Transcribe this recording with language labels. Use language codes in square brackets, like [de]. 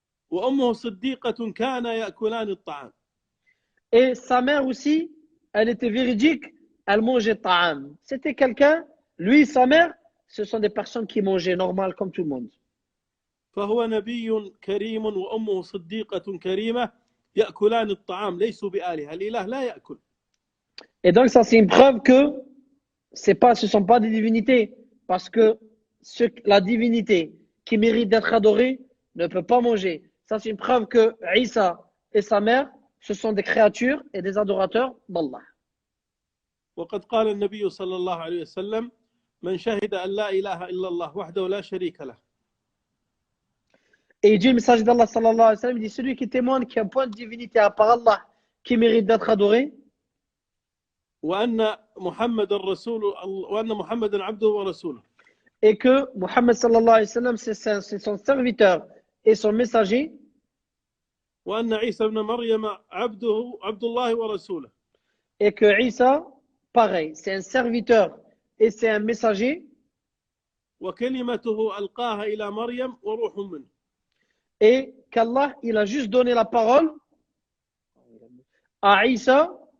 [ar] وأمه صديقة كان يأكلان الطعام. [fr] Et sa mère aussi, elle était véridique, elle mangeait ta'am. C'était quelqu'un, lui et sa mère, ce sont des personnes qui mangeaient normal comme tout le monde. [ar] فهو نبي كريم وأمه صديقة كريمة يأكلان الطعام ليسوا بآلهة. الإله لا يأكل. [fr] Et donc ça c'est une preuve que ce ne sont pas des divinités, parce que la divinité qui mérite d'être adorée ne peut pas manger. Ça c'est une preuve que Isa et sa mère, ce sont des créatures et des adorateurs d'Allah. [ar] وقد قال النبي صلى الله عليه وسلم من شهد أن لا إله إلا الله وحده لا شريك له. [fr] Et il dit le message d'Allah [ar] sallallahu alayhi wa sallam, [fr] il dit celui qui témoigne qu'il n'y a point de divinité à part Allah qui mérite d'être adoré. [ar] وأن محمد رسول وأن محمد عبده ورسوله. [fr] Et que Muhammad [ar] sallallahu alayhi wa sallam [fr] c'est son serviteur et son messager. [ar] وأن عيسى ابن مريم عبد الله ورسوله. [fr] Et que Isa, pareil, c'est un serviteur et c'est un messager. [ar] وكلمته ألقاها إلى مريم وروح منه. [fr] Et qu'Allah, il a juste donné la parole à Isa.